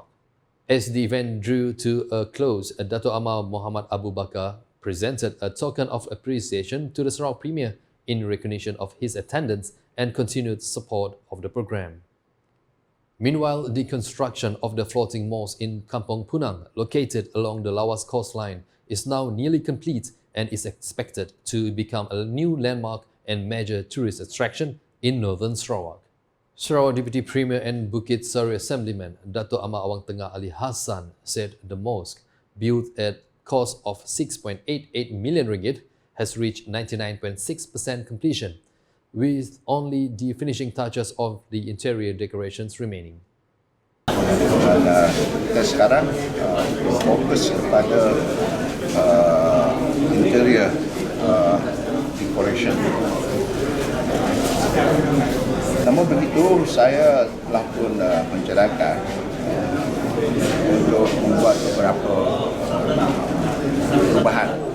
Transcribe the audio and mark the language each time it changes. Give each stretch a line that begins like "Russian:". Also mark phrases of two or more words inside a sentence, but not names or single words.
English: As the event drew to a close, Dato' Amar Muhammad Abu Bakar presented a token of appreciation to the Sarawak Premier in recognition of his attendance and continued support of the program. Meanwhile, the construction of the floating mosque in Kampong Punang, located along the Lawas coastline, is now nearly complete and is expected to become a new landmark and major tourist attraction in northern Sarawak. Sarawak Deputy Premier and Bukit Sari Assemblyman Dato' Amar Awang Tengah Ali Hassan said the mosque, built at cost of 6.88 million ringgit, has reached 99.6% completion, with only the finishing touches of the interior decorations remaining.
Malay: Kita sekarang fokus kepada
English: interior decoration.
Malay: Namun begitu, saya telah pun mencadangkan untuk membuat beberapa perubahan.